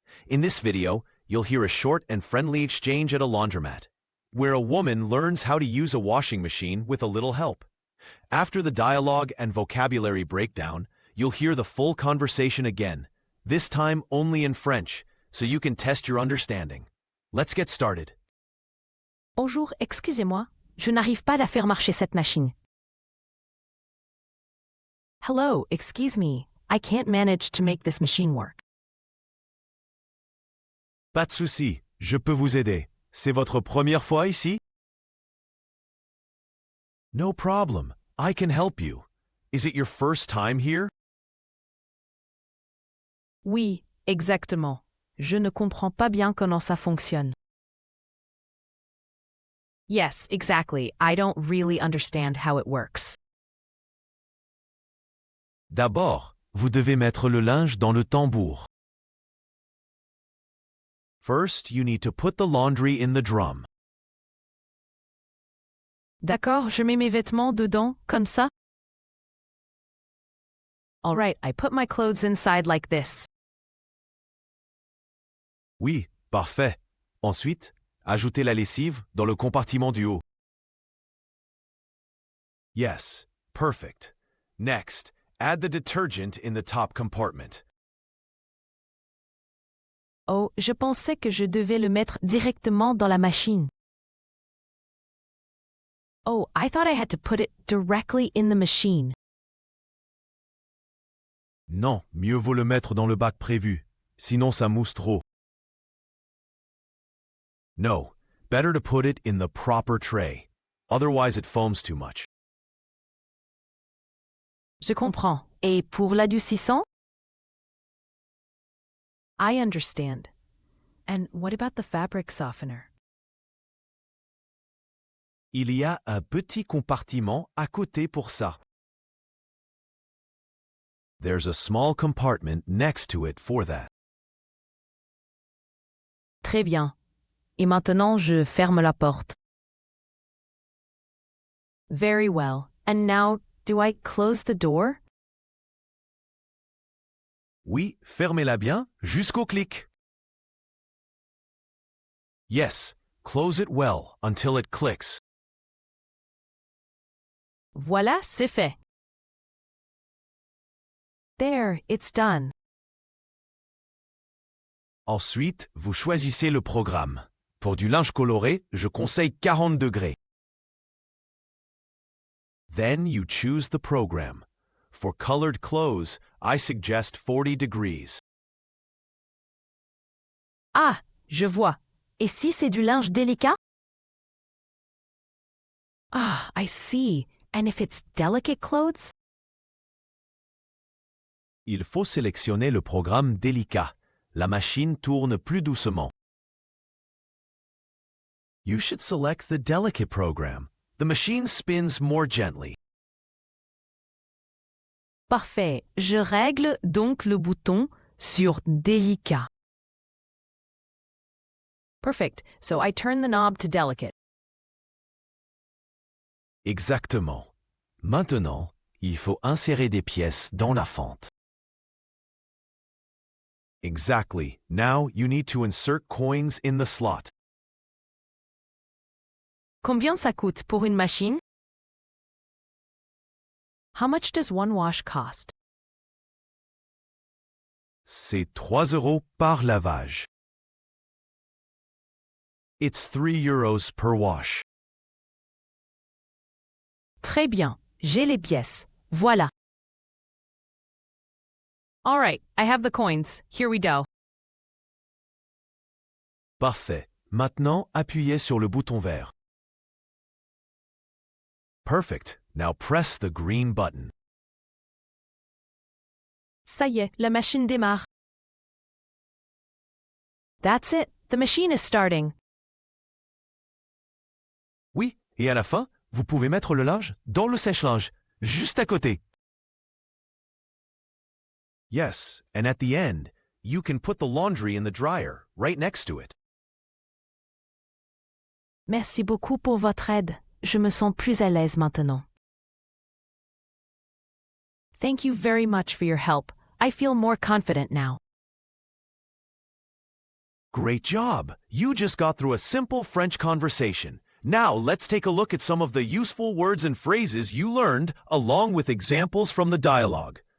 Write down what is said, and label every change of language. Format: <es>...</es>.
<en>In this video, you'll hear a short and friendly exchange at a laundromat, where a woman learns how to use a washing machine with a little help. After the dialogue and vocabulary breakdown, you'll hear the full conversation again, this time only in French, so you can test your understanding. Let's get started.</en> <fr>Bonjour, excusez-moi, je n'arrive pas à faire marcher cette machine.</fr> <en>Hello, excuse me, I can't manage to make this machine work.</en> <fr>Pas de souci, je peux vous aider. C'est votre première fois ici?</fr> <en>No problem, I can help you. Is it your first time here?</en> <fr>Oui, exactement. Je ne comprends pas bien comment ça fonctionne.</fr> <en>Yes, exactly. I don't really understand how it works.</en> <fr>D'abord, vous devez mettre le linge dans le tambour.</fr> <en>First, you need to put the laundry in the drum.</en> <fr>D'accord, je mets mes vêtements dedans, comme ça?</fr> <en>All right, I put my clothes inside like this.</en> <fr>Oui, parfait. Ensuite, ajoutez la lessive dans le compartiment du haut.</fr> <en>Yes, perfect. Next, add the detergent in the top compartment.</en> <fr>Oh, je pensais que je devais le mettre directement dans la machine.</fr> <en>Oh, I thought I had to put it directly in the machine.</en> <fr>Non, mieux vaut le mettre dans le bac prévu, sinon ça mousse trop.</fr> <en>No, better to put it in the proper tray. Otherwise it foams too much.</en> <fr>Je comprends. Et pour l'adoucissant?</fr> <en>I understand. And what about the fabric softener?</en> <fr>Il y a un petit compartiment à côté pour ça.</fr> <en>There's a small compartment next to it for that.</en> <fr>Très bien. Et maintenant, je ferme la porte.</fr> <en>Very well. And now, do I close the door?</en> <fr>Oui, fermez-la bien jusqu'au clic.</fr> <en>Yes, close it well until it clicks.</en> <fr>Voilà, c'est fait.</fr> <en>There, it's done.</en> <fr>Ensuite, vous choisissez le programme. Pour du linge coloré, je conseille 40 degrés.</fr> <en>Then you choose the program. For colored clothes, I suggest 40 degrees.</en> <fr>Ah, je vois. Et si c'est du linge délicat?</fr> <en>Ah, I see. And if it's delicate clothes?</en> <fr>Il faut sélectionner le programme délicat. La machine tourne plus doucement.</fr> <en>You should select the delicate program. The machine spins more gently.</en> <fr>Parfait. Je règle donc le bouton sur délicat.</fr> <en>Perfect. So I turn the knob to delicate.</en> <fr>Exactement. Maintenant, il faut insérer des pièces dans la fente.</fr> <en>Exactly. Now you need to insert coins in the slot.</en> <fr>Combien ça coûte pour une machine?</fr> <en>How much does one wash cost?</en> <fr>C'est 3 € par lavage.</fr> <en>It's 3 € per wash.</en> <fr>Très bien. J'ai les pièces. Voilà.</fr> <en>All right, I have the coins. Here we go.</en> <fr>Parfait. Maintenant, appuyez sur le bouton vert.</fr> <en>Perfect. Now press the green button.</en> <fr>Ça y est, la machine démarre.</fr> <en>That's it. The machine is starting.</en> <fr>Oui, et à la fin, vous pouvez mettre le linge dans le sèche-linge, juste à côté.</fr> <en>Yes, and at the end, you can put the laundry in the dryer, right next to it.</en> <fr>Merci beaucoup pour votre aide. Je me sens plus à l'aise maintenant.</fr> <en>Thank you very much for your help. I feel more confident now. Great job! You just got through a simple French conversation. Now let's take a look at some of the useful words and phrases you learned along with examples from the dialogue.</en>